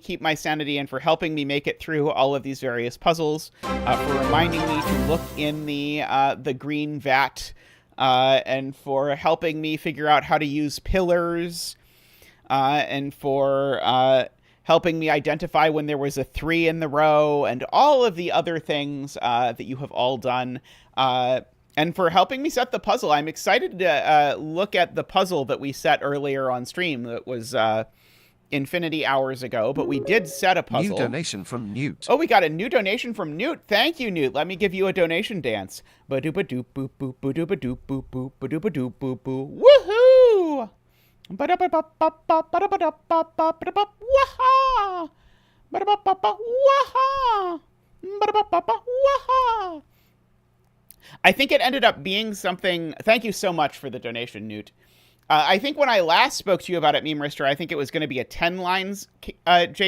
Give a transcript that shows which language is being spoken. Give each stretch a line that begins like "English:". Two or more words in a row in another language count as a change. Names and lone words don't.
English: keep my sanity and for helping me make it through all of these various puzzles, for reminding me to look in the green vat, and for helping me figure out how to use pillars, and for helping me identify when there was a 3 in the row, and all of the other things that you have all done, and for helping me set the puzzle. I'm excited to look at the puzzle that we set earlier on stream that was infinity hours ago, but we did set a puzzle. New donation from Newt. Oh, we got a new donation from Newt. Thank you, Newt. Let me give you a donation dance. Ba-doo-ba-doop-boop-boop, ba-doo-ba-doop-boop-boop, ba-doo-ba-doop-boop-boop. Woohoo! Waha! Waha! Waha! I think it ended up being something. Thank you so much for the donation, Newt. I think when I last spoke to you about it, Meme Rister, I think it was going to be a 10 lines J.